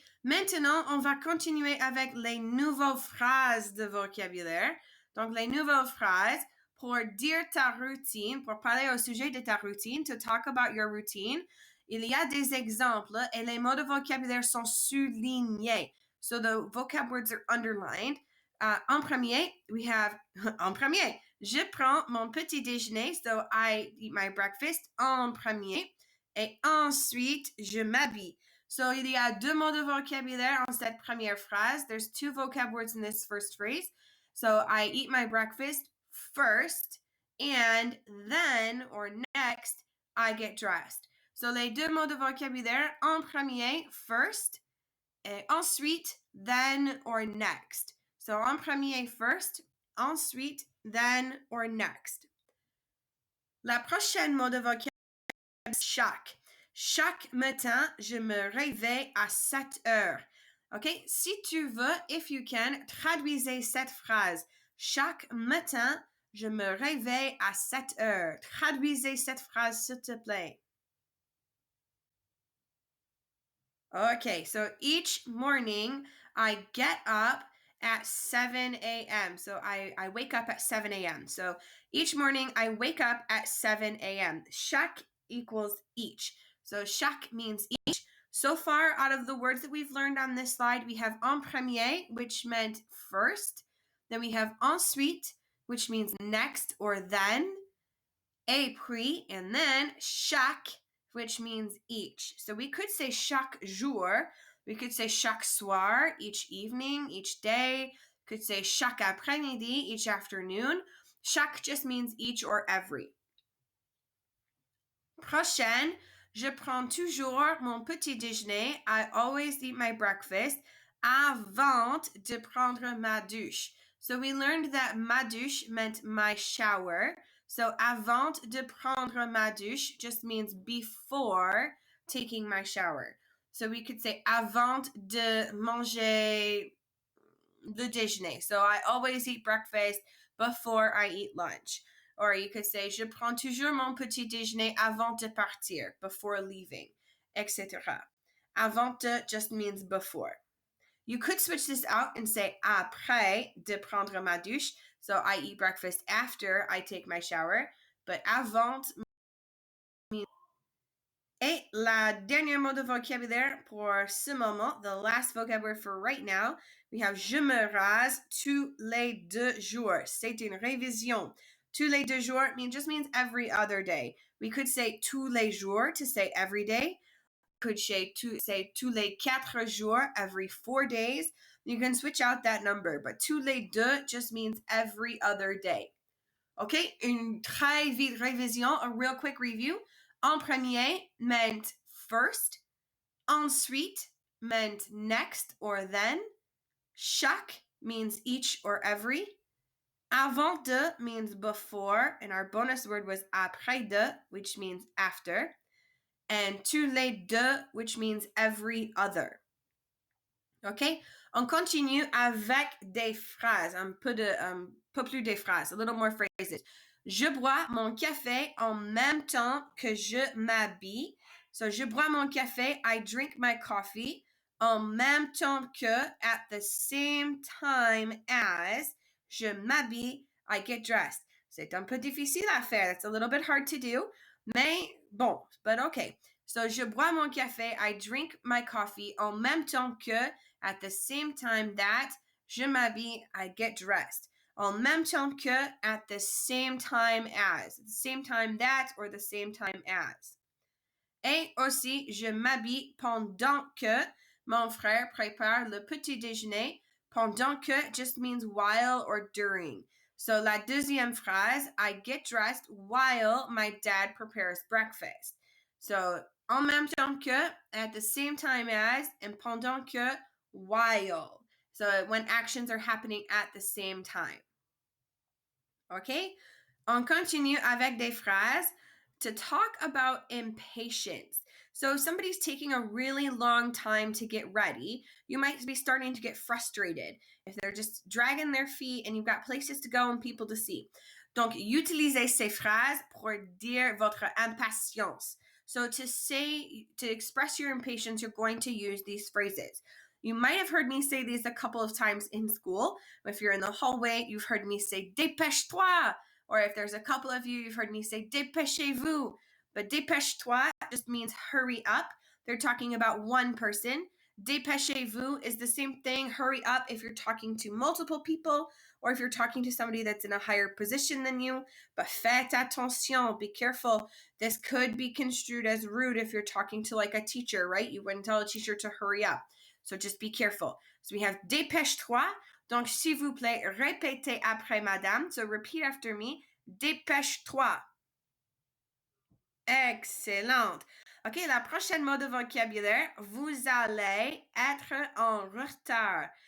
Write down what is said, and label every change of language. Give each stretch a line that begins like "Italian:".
French: Maintenant, on va continuer avec les nouvelles phrases de vocabulaire. Donc, les nouvelles phrases pour dire ta routine, pour parler au sujet de ta routine,
English: to talk about your routine.
French: Il y a des exemples et les mots de vocabulaire sont soulignés.
English: So, the vocab words are underlined.
French: En premier,
English: we have,
French: en premier, je prends mon petit déjeuner,
English: so I eat my breakfast
French: en premier. Et ensuite, je m'habille. So, il y a deux mots de vocabulaire en cette première phrase.
English: There's two vocab words in this first phrase. So, I eat my breakfast first, and then, or next, I get dressed.
French: So, les deux mots de vocabulaire, en premier, first, et ensuite,
English: then, or next. So,
French: en premier,
English: first,
French: ensuite,
English: then, or next.
French: La prochaine mot de vocabulaire, chaque. Chaque matin, je me réveille à 7 heures. OK? Si tu veux,
English: if you can,
French: traduisez cette phrase. Chaque matin, je me réveille à 7 heures. Traduisez cette phrase, s'il te plaît.
English: Okay, so each morning, I get up at 7 a.m. So I wake up at 7 a.m. So each morning, I wake up at 7 a.m. Chaque equals each. So chaque means each. So far, out of the words that we've learned on this slide, we have
French: en premier,
English: which meant first. Then we have ensuite, which means next or then.
French: Et puis,
English: and then chaque, which means each. So we could say
French: chaque jour.
English: We could say
French: chaque soir,
English: each evening, each day. Could say
French: chaque après-midi,
English: each afternoon. Chaque just means each or every.
French: Prochaine, je prends toujours mon petit déjeuner.
English: I always eat my breakfast
French: avant de prendre ma douche.
English: So we learned that
French: ma douche
English: meant my shower. So
French: avant de prendre ma douche
English: just means before taking my shower. So we could say
French: avant de manger le déjeuner.
English: So I always eat breakfast before I eat lunch.
French: Or you could say, je prends toujours mon petit déjeuner avant de partir,
English: before leaving,
French: etc.
English: Avant de just means before. You could switch this out and say
French: après de prendre ma douche.
English: So I eat breakfast after I take my shower.
French: But avant means. Et la dernière mot de vocabulaire pour ce moment,
English: the last vocabulary for right now, we have
French: je me rase tous les 2 jours. C'est une révision. Tous les 2 jours
English: just means every other day. We could say
French: tous les jours
English: to say every day. Could say
French: tous les 4 jours,
English: every 4 days. You can switch out that number, but
French: tous les 2
English: just means every other day. Okay,
French: une très vite révision,
English: a real quick review.
French: En premier
English: meant first. Ensuite meant next or then. Chaque means each or every.
French: Avant de
English: means before, and our bonus word was
French: après de,
English: which means after. And
French: tous les 2,
English: which means every other. OK?
French: On continue avec des phrases. Pas plus des phrases,
English: a little more phrases.
French: Je bois mon café en même temps que je m'habille.
English: So,
French: je bois mon café,
English: I drink my coffee.
French: En même temps que,
English: at the same time as,
French: je m'habille,
English: I get dressed.
French: C'est un peu difficile à faire.
English: It's a little bit hard to do.
French: Mais bon,
English: but okay. So,
French: je bois mon café,
English: I drink my coffee
French: en même temps que,
English: at the same time that,
French: je m'habille,
English: I get dressed.
French: En même temps que,
English: at the same time as. The same time that, or the same time as.
French: Et aussi, je m'habille pendant que mon frère prépare le petit déjeuner. Pendant que
English: just means while or during. So,
French: la deuxième phrase,
English: I get dressed while my dad prepares breakfast. So,
French: en même temps que,
English: at the same time as, and
French: pendant que,
English: while. So, when actions are happening at the same time. Okay?
French: On continue avec des phrases
English: to talk about impatience. So if somebody's taking a really long time to get ready, you might be starting to get frustrated if they're just dragging their feet and you've got places to go and people to see.
French: Donc, utilisez ces phrases pour dire votre impatience.
English: So to express your impatience, you're going to use these phrases. You might have heard me say these a couple of times in school. If you're in the hallway, you've heard me say
French: dépêche-toi.
English: Or if there's a couple of you, you've heard me say
French: dépêchez-vous.
English: But
French: dépêche-toi
English: just means hurry up. They're talking about one person.
French: Dépêchez-vous
English: is the same thing, hurry up, if you're talking to multiple people or if you're talking to somebody that's in a higher position than you. But
French: faites attention,
English: be careful. This could be construed as rude if you're talking to like a teacher, right? You wouldn't tell a teacher to hurry up. So just be careful. So we have
French: dépêche-toi. Donc, s'il vous plaît, répétez après madame.
English: So repeat after me.
French: Dépêche-toi. Excellent. OK, la prochaine mot de vocabulaire, vous allez être en retard.